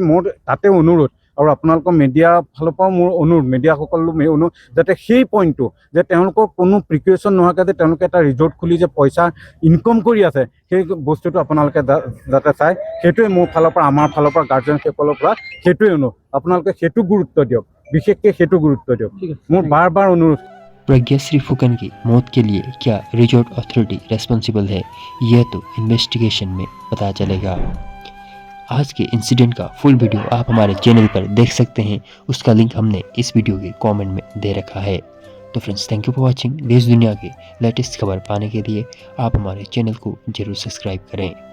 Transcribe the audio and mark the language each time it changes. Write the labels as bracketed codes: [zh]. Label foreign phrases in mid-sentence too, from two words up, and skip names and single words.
[as] মোৰ তাতে অনুৰোধ, আৰু আপোনালোকৰ মিডিয়া ফালৰ পৰাও মোৰ অনুৰোধ, মিডিয়াসকলো অনুৰোধ, যাতে সেই পইণ্টটো, যে তেওঁলোকৰ কোনো প্ৰিকুৱেশ্যন নোহোৱাকৈ যে তেওঁলোকে এটা ৰিজৰ্ট খুলি যে পইচা ইনকম কৰি আছে, সেই বস্তুটো আপোনালোকে যাতে চায়। সেইটোৱে মোৰ ফালৰ পৰা, আমাৰ ফালৰ পৰা, গাৰ্জেনসকলৰ পৰা সেইটোৱে অনুৰোধ। আপোনালোকে সেইটো গুৰুত্ব দিয়ক, বিশেষকৈ সেইটো গুৰুত্ব দিয়ক, মোৰ বাৰ অনুৰোধ। [hi] प्रज्ञाश्री फुकन की मौत के लिए क्या [en] resort authority responsible [hi] है, यह तो इन्वेस्टिगेशन में पता चलेगा। आज के इंसिडेंट का [en] full video [hi] आप हमारे चैनल पर देख सकते हैं, उसका लिंक हमने इस वीडियो के कमेंट में दे रखा है। तो फ्रेंड्स, [en] thank you for watching. [hi] देश दुनिया के लेटेस्ट खबर पाने के लिए आप हमारे चैनल को जरूर सब्सक्राइब करें।